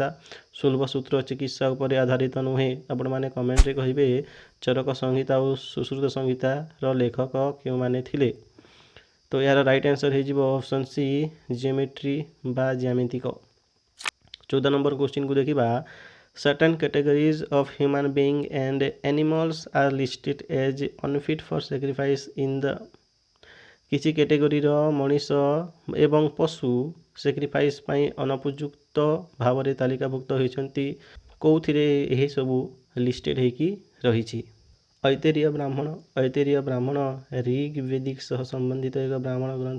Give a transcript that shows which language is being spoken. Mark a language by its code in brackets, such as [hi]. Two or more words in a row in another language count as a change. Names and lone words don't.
[or] ଶୁଲ୍ଭ ସୂତ୍ର ଚିକିତ୍ସା ଉପରେ ଆଧାରିତ ନୁହେଁ। ଆପଣମାନେ କମେଣ୍ଟରେ କହିବେ ଚରକ ସଂହିତା ଓ ସୁଶ୍ରୁତ ସଂହିତାର ଲେଖକ କେଉଁମାନେ ଥିଲେ? ତ ଏହାର [en] right answer [or] ହେଇଯିବ [en] option C geometry [or] ବା ଜ୍ୟାମିତିକ। 14 ନମ୍ବର କ୍ୱେଶ୍ଚିନ୍କୁ ଦେଖିବା। [en] Certain categories of human beings and animals are listed as unfit for sacrifice in the [or] କିଛି କ୍ୟାଟେଗୋରୀର ମଣିଷ ଏବଂ ପଶୁ ସାକ୍ରିଫାଇସ୍ ପାଇଁ ଅନୁପଯୁକ୍ତ ଭାବରେ ତାଲିକାଭୁକ୍ତ ହୋଇଛନ୍ତି। କେଉଁଥିରେ ଏହି ସବୁ ଲିଷ୍ଟେଡ୍ ହେଇକି ରହିଛି। ଐତେରୀୟ ବ୍ରାହ୍ମଣ ରିଗ୍ ବେଦିକ ସହ ସମ୍ବନ୍ଧିତ ଏକ ବ୍ରାହ୍ମଣ ଗ୍ରନ୍ଥ।